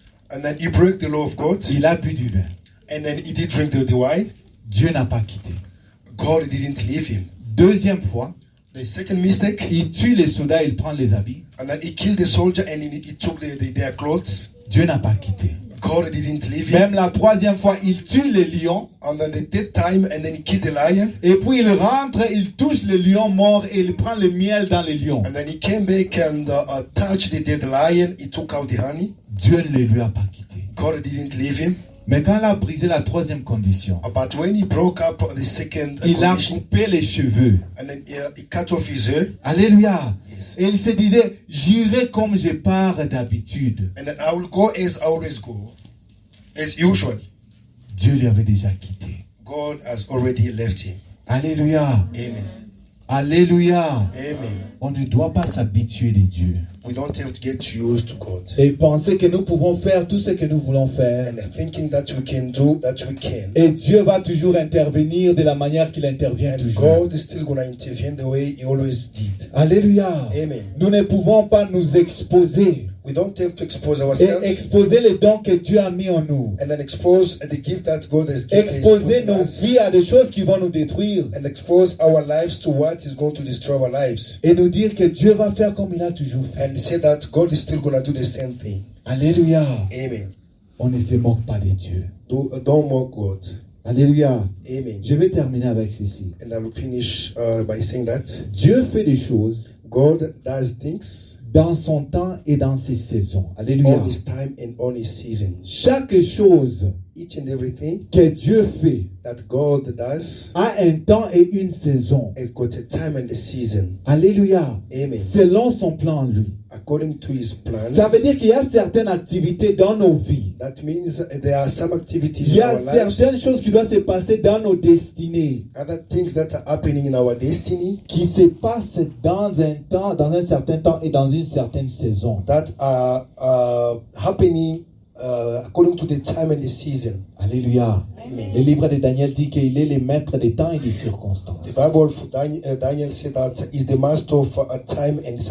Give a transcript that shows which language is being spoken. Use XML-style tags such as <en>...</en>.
<en>And then he broke the law of God.</en> <fr>Il a bu du vin.</fr> <en>And then he did drink the wine.</en> <fr>Dieu n'a pas quitté.</fr> <en>God didn't leave him.</en> <fr>Deuxième fois,</fr> <en>The second mistake.</en> <fr>il tue les soldats, il prend les habits.</fr> <en>And then he killed the soldier and he took their clothes.</en> <fr>Dieu n'a pas quitté.</fr> <en>God didn't leave him.</en> <fr>Même la troisième fois, il tue les lions.</fr> <en>And then the third time, and then he killed the lion.</en> <fr>Et puis il rentre, il touche le lion mort et il prend le miel dans les lions.</fr> <en>And then he came back and touched the dead lion. He took out the honey.</en> <fr>Dieu ne lui a pas quitté.</fr> <en>God didn't leave him.</en> <fr>Mais quand il a brisé la troisième condition,</fr> <en>But when he broke up the second</en> <fr>il a</fr> <en>condition,</en> <fr>coupé les cheveux.</fr> <en>and then he cut off his hair.</en> <fr>Alléluia.</fr> <en>Yes.</en> <fr>Et il se disait, j'irai comme je pars d'habitude.</fr> <en>And then I will go as I always go, as usual.</en> <fr>Dieu lui avait déjà quitté.</fr> <en>God has already left him.</en> <fr>Alléluia. Amen. Alléluia. Amen. On ne doit pas s'habituer de Dieu.</fr> <en>We don't have to get used to God.</en> <fr>Et penser que nous pouvons faire tout ce que nous voulons faire.</fr> <en>And thinking that we can do that we can.</en> <fr>Et Dieu va toujours intervenir de la manière qu'il intervient</fr> <en>And</en> <fr>toujours.</fr> <en>God is still going to intervene the way he always did.</en> <fr>Alléluia. Amen. Nous ne pouvons pas nous exposer</fr> <en>We don't have to expose</en> <fr>et</fr> <en>ourselves</en> <fr>exposer les dons que Dieu a mis en nous.</fr> <en>and then expose the gift that God has given</en> <fr>Exposer nos</fr> <en>us,</en> <fr>vies à des choses qui vont nous détruire.</fr> <en>and expose our lives to what is going to destroy our lives.</en> <fr>Et nous dire que Dieu va faire comme il a toujours fait.</fr> <en>And say that God is still going to do the same thing.</en> <fr>Alléluia. Amen. On ne se moque pas de Dieu.</fr> <en>Don't mock God.</en> <fr>Alléluia. Amen. Je vais terminer avec ceci.</fr> <en>And I will finish by saying that</en> <fr>Dieu fait des choses</fr> <en>God does things</en> <fr>dans son temps et dans ses saisons. Alléluia.</fr> <en>on His time and on His season.</en> <fr>Chaque chose</fr> <en>Each and everything</en> <fr>que Dieu fait</fr> <en>that God does</en> <fr>a un temps et une saison.</fr> <en>has got a time and a season.</en> <fr>Alléluia. Amen. Selon son plan en lui.</fr> <en>According to His plans.</en> <fr>Ça veut dire qu'il y a certaines activités dans nos vies.</fr> <en>That means there are some activities</en> <fr>Il y</fr> <en>in</en> <fr>a</fr> <en>our lives,</en> <fr>certaines choses qui doivent se passer dans nos destinées.</fr> <en>other things that are happening in our destiny</en> <fr>Qui se passent dans un temps, dans un certain temps et dans une certaine saison.</fr> <en>that are happening according to the time and the season.</en> <fr>Alléluia. Amen. Le livre de Daniel dit qu'il est le maître des temps et des circonstances.</fr> <en>The Bible for Daniel said that is the master of time and</en>